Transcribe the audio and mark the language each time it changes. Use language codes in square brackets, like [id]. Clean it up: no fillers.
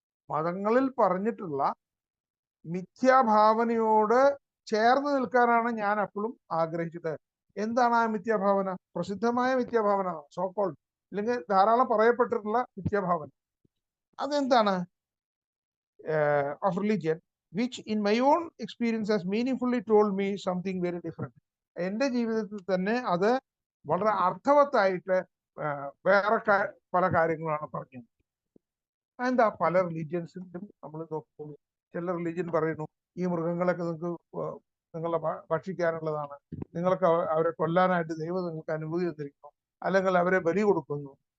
[ml] മതങ്ങളിൽ പറഞ്ഞിട്ടുള്ള മിഥ്യാഭാവനയോട് ചേർന്ന് നിൽക്കാനാണ് ഞാൻ എപ്പോഴും ആഗ്രഹിച്ചത്. എന്താണ് ആ മിഥ്യാഭാവന? പ്രസിദ്ധമായ മിഥ്യാഭാവന, [en] so called, [ml] അല്ലെങ്കിൽ ധാരാളം പറയപ്പെട്ടിട്ടുള്ള മിഥ്യാഭാവന. അതെന്താണ്? [en] Of religion which in my own experience has meaningfully told me something very different. [ml] എൻ്റെ ജീവിതത്തിൽ തന്നെ അത് വളരെ അർത്ഥവത്തായിട്ട് വേറെ പല കാര്യങ്ങളാണ് പറഞ്ഞത്. എന്താ, പല റിലീജിയൻസിലും നമ്മൾ നോക്കുമ്പോൾ ചില റിലീജിയൻ പറയുന്നു ഈ മൃഗങ്ങളൊക്കെ നിങ്ങളെ ഭക്ഷിക്കാനുള്ളതാണ്, നിങ്ങൾക്ക് അവരെ കൊല്ലാനായിട്ട് ദൈവം നിങ്ങൾക്ക് അനുമതി തന്നിരിക്കുന്നു, അല്ലെങ്കിൽ അവരെ ബലി കൊടുക്കുന്നു.